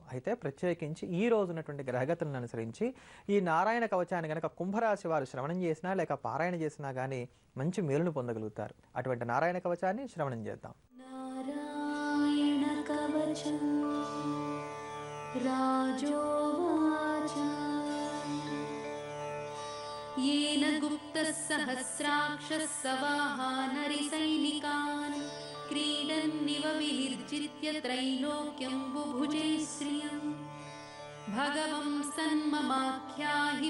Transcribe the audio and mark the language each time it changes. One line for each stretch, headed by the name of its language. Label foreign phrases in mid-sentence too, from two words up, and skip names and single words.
Telugu: అయితే ప్రత్యేకించి ఈ రోజు ఉన్నటువంటి గ్రహగతులను అనుసరించి ఈ నారాయణ కవచాన్ని కనుక కుంభరాశి వారు శ్రవణం చేసినా లేక పారాయణ చేసినా కానీ మంచి మేలును పొందగలుగుతారు. అటువంటి నారాయణ కవచాన్ని శ్రవణం చేద్దాం.
Sanskrit: నారాయణ కవచం రాజోవాచ येन गुप्तः सहस्राक्षः सवाहानरिसैनिकान् क्रीडन्निव विनिर्जित्य त्रैलोक्यं बुभुजे श्रियम् भगवं सन्ममाख्याहि